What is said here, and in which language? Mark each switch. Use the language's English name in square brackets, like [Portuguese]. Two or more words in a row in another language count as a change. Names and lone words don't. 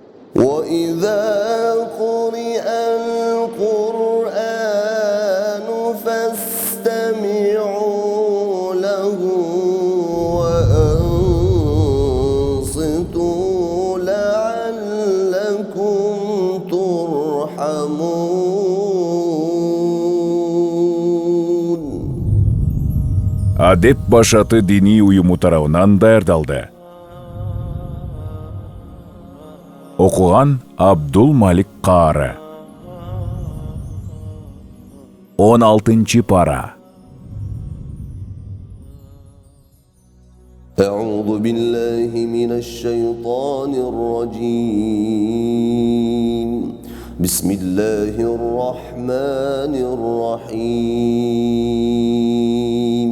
[Arabic] وإذا قرئ القرآن فاستمعوا له وأنصتوا لعلكم ترحمون. [Kyrgyz] Адеп башаты дини уюму тарабынан даярдалды. Окуган Абдул Малик Каары. 16-чы пара. [Arabic] أعوذ بالله من الشيطان الرجيم. بسم الله الرحمن الرحيم.